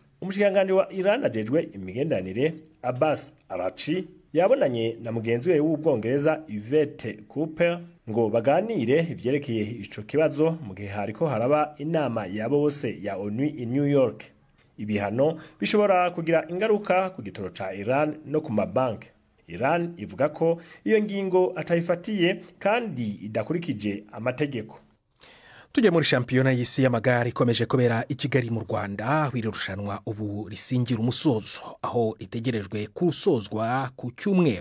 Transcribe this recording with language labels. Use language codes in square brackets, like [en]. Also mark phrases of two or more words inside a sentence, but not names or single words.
[rn] Umushikiranganji wa Iran ajejwe imigenderanire Abbas Araghchi yabonanye na mugenzi we w'Ubwongereza Yvette Cooper ngo baganire ivyerekeye ico kibazo mu gihe hariko haraba inama ya bose ya ONU i New York. Ibihano bishobora kugira ingaruka ku gitoro ca Iran no ku mabanki. Iran ivuga ko iyo ngingo atayifatiye kandi idakurikije amategeko. [rw] Tujye muri shampiyona y'isi y'amagare ikomeje kubera i Kigali mu Rwanda, wirushanwa ubu risingira umusozo aho ritegerejwe kusozwa ku cyumweru.